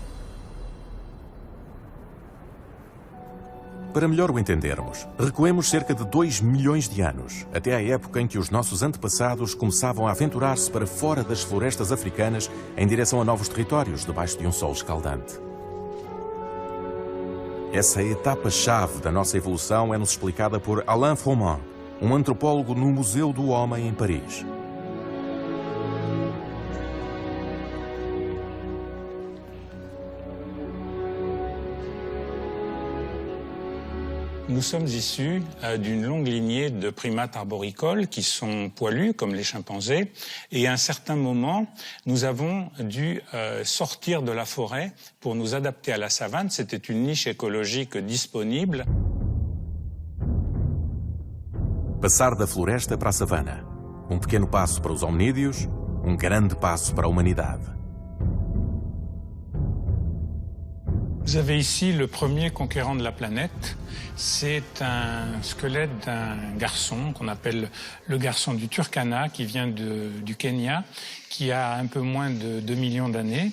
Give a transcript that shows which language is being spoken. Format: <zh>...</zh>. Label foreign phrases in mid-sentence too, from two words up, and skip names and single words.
<pt>Para melhor o entendermos, recuemos cerca de 2 milhões de anos, até à época em que os nossos antepassados começavam a aventurar-se para fora das florestas africanas em direção a novos territórios, debaixo de um sol escaldante. Essa etapa-chave da nossa evolução é-nos explicada por Alain Froment, um antropólogo no Museu do Homem em Paris.</pt> <fr>Nous sommes issus d'une longue lignée de primates arboricoles qui sont poilus, comme les chimpanzés. Et à un certain moment, nous avons dû sortir de la forêt pour nous adapter à la savane. C'était une niche écologique disponible.</fr> <pt>Passar da floresta para a savana. Um pequeno passo para os hominídeos, um grande passo para a humanidade.</pt> <fr>Vous avez ici le premier conquérant de la planète. C'est un squelette d'un garçon qu'on appelle le garçon du Turkana, qui vient du Kenya, qui a un peu moins de 2 millions d'années.</fr>